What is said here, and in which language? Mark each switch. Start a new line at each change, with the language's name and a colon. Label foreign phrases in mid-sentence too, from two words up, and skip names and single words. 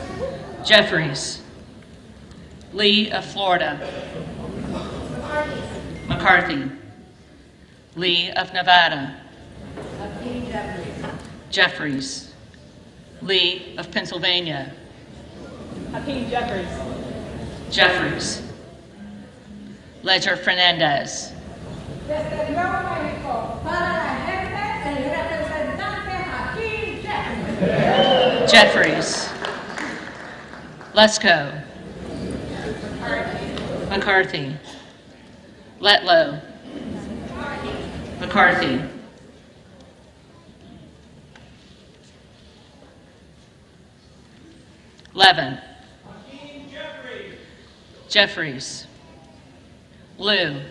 English: Jeffries, Lee of Florida, McCarthy, Lee of Nevada, Jeffries, Lee of Pennsylvania, Hakeem Jeffries. Jeffries, Ledger Fernandez,
Spanish: Desde Nuevo México, para la gente, el representante Hakeem Jeffries.
English: Jeffries, Lesko, McCarthy, Letlow, McCarthy, Levin, Jeffries, Liu,